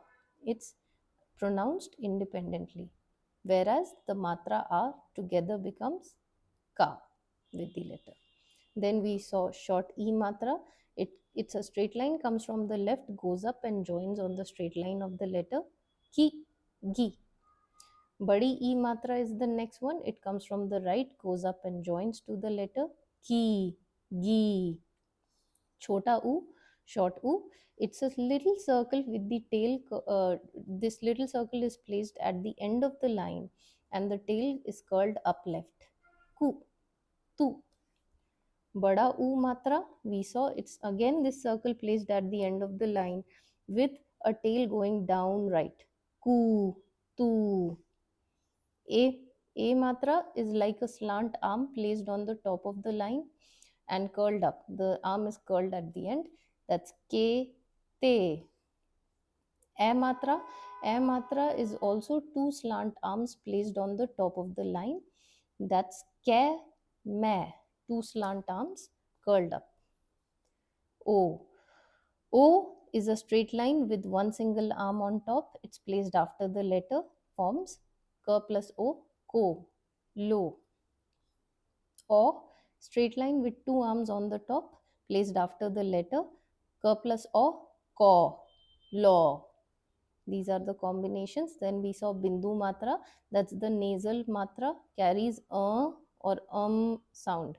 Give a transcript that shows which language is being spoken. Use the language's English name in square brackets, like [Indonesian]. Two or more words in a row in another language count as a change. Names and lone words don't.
[English] It's pronounced independently, whereas the matra a together becomes ka with the letter. Then we saw short e matra. It's a straight line, comes from the left, goes up and joins on the straight line of the letter ki, gi. Badi e matra is the next one. It comes from the right, goes up and joins to the letter ki, gi. Chota u, short u. It's a little circle with the tail. This little circle is placed at the end of the line and the tail is curled up left. Ku, tu. Bada U matra, we saw it's again this circle placed at the end of the line with a tail going down right. ku, tu. A, A matra is like a slant arm placed on the top of the line and curled up. The arm is curled at the end. That's ke, te. A matra is also two slant arms placed on the top of the line. That's ke, me. Two slant arms curled up. O. O is a straight line with one single arm on top. It's placed after the letter. Forms K plus O, ko, lo. Or straight line with two arms on the top, placed after the letter. K plus O, ko, law. These are the combinations. Then we saw Bindu Matra. That's the nasal Matra, carries or sound.